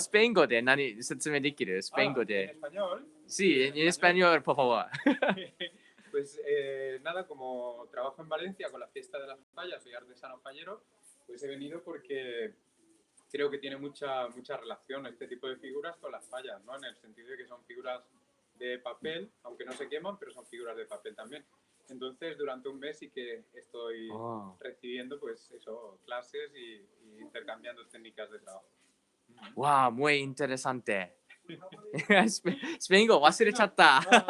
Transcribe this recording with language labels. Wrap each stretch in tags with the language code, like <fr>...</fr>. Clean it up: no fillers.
<ja>あ、スペイン語で何説明できる？スペイン語で。</ja> <es>Sí, en español, por favor. Pues nada, como trabajo en Valencia con la fiesta de las fallas, soy artesano fallero, pues he venido porque creo que tiene mucha relación este tipo de figuras con las fallas, ¿no? En el sentido de que son figuras de papel, aunque no se queman, pero son figuras de papel también. Entonces, durante un mes sí que estoy recibiendo, pues eso, clases y intercambiando técnicas de trabajo. Wow, muy interesante.</es> <ja>スペイン語忘れちゃった。</ja>